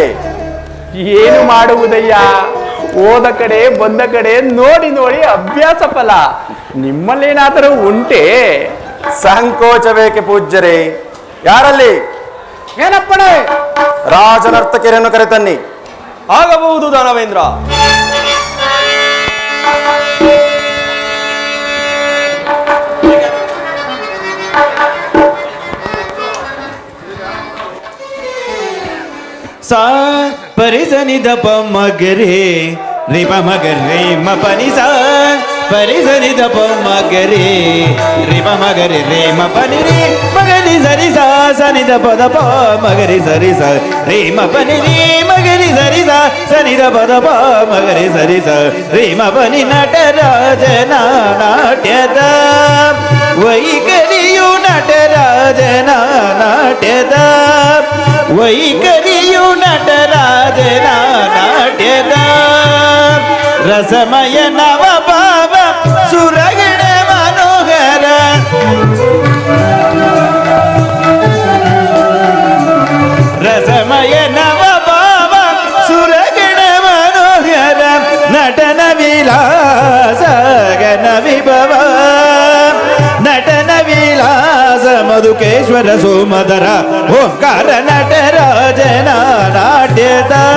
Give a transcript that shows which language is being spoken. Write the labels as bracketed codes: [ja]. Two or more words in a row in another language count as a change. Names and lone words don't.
[kn] ಏನು ಮಾಡುವುದಯ್ಯ? ಹೋದ ಕಡೆ ಬಂದ ಕಡೆ ನೋಡಿ ನೋಡಿ ಅಭ್ಯಾಸ ಫಲ. ನಿಮ್ಮಲ್ಲೇನಾದರೂ ಉಂಟೆ? ಸಂಕೋಚ ಬೇಕೆ ಪೂಜ್ಯರೇ? ಯಾರಲ್ಲಿ? ಏನಪ್ಪಣೆ? ರಾಜನರ್ತಕಿಯರನ್ನು ಕರೆತನ್ನಿ. ಆಗಬಹುದು ದಾನವೇಂದ್ರ. सा परिजनि दप मगरे रे प मगरे म पनि सा परिजनि दप मगरे रे प मगरे रे म पनि रे मगरि सरि सा सनि दप दप मगरि सरि सा रे म पनि रे मगरि सरि सा सनि दप दप मगरि सरि सा रे म पनि ನಟರಾಜನ ನಾಟ್ಯದ ವೈಖರಿಯು ನಟರಾಜನ ನಾಟ್ಯದ ವೈಖರಿಯು ನಟರಾಜನ ನಾಟ್ಯದ वैकरियु नटराजन नाट्यद ರಸಮಯ ನವ ಭಾವ ಸುರಗಣ ಮನೋಹರ ರಸಮಯ ನವ ಭಾವ ಸುರಗಣ ಮನೋಹರ ನಟನ ವಿಲಾಸ ಗಣ ವಿಭವ ನಟನ ವಿಲಾಸ ಮಧುಕೇಶ್ವರ ಸುಮಧರ ಓಂಕಾರ ನಟರಾಜನ ನಾಟ್ಯದ